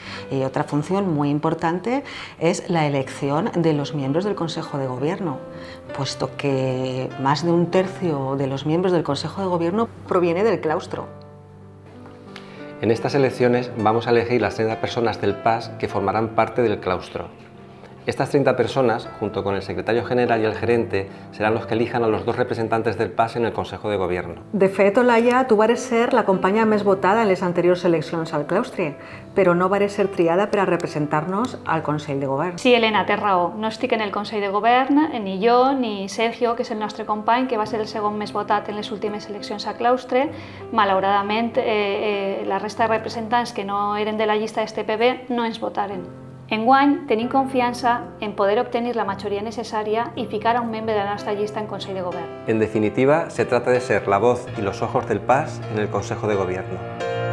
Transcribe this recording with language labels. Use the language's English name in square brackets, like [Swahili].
[Spanish] Y otra función muy importante es la elección de los miembros del Consejo de Gobierno, puesto que más de un tercio de los miembros del Consejo de Gobierno proviene del claustro. En estas elecciones vamos a elegir las 30 personas del PAS que formarán parte del claustro. Estas 30 personas, junto con el secretario general y el gerente, serán los que elijan a los 2 representantes del PAS en el Consejo de Gobierno. [Catalan] De fet, Olaya, tu vares ser la companya més votada en les anteriors eleccions al claustre, però no vares ser triada per a representar-nos al Consell de Govern. Sí, Helena, té raó. No estic en el Consell de Govern, ni jo ni Sergio, que és el nostre company, que va ser el segon més votat en les últimes eleccions a claustre. Malauradament, la resta de representants que no eren de la llista d'STPB no ens votaren. Enguany tenim confiança en poder obtenir la majoria necessària y ficar a un membre de la nostra llista en Consell de Govern. [Spanish] En definitiva, se trata de ser la voz y los ojos del PAS en el Consejo de Gobierno.